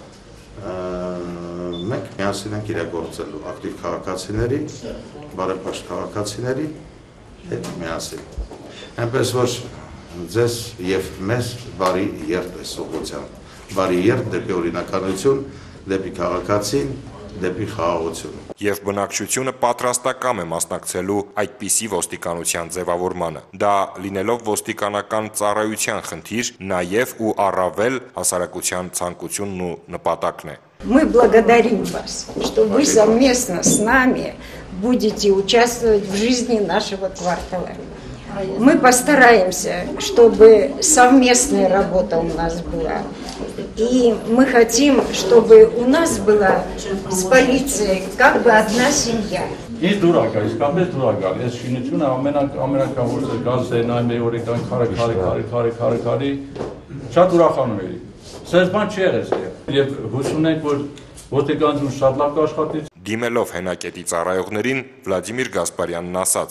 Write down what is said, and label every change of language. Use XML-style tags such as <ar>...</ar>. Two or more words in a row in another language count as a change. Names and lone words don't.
<hy>մենք միասին ենք իրագործելու ակտիվ քաղաքացիների, բարեպաշտ քաղաքացիների հետ միասին։ Այնպես որ ձեզ եւ մեզ բարի երթ այս ուղղությամբ, բարի երթ դեպի օրինականություն, դեպի քաղաքացին, դեպի խաղաղություն։ Եվ բնակչությունը պատրաստակամ է մասնակցելու այդպիսի ոստիկանության ձևավորմանը։ Դա լինելով ոստիկանական ծառայության խնդիր, նաև ու առավել հասարակության ցանկությունն ու նպատակն է։</hy> <ru>Мы благодарим вас, что вы совместно с нами будете участвовать в жизни нашего квартала. Мы постараемся, чтобы совместная работа у нас была. И мы хотим, чтобы у нас была с полицией как бы одна семья.</ru> <hy>Ինձ դուր ա գալիս, կապես դուր ա գալիս, այս շինությունը ամենական որ գազը նայում էի օրիկան քարի, շատ ուրախանում էի։ Սենց բան չի եղել ստեղ։ Եվ հուսում ենք, որ ոստիկանությունը շատ լավ կաշխատի։ Դիմելով հենակետի ծառայողներին Վլադիմիր Գասպարյանն ասաց.</hy>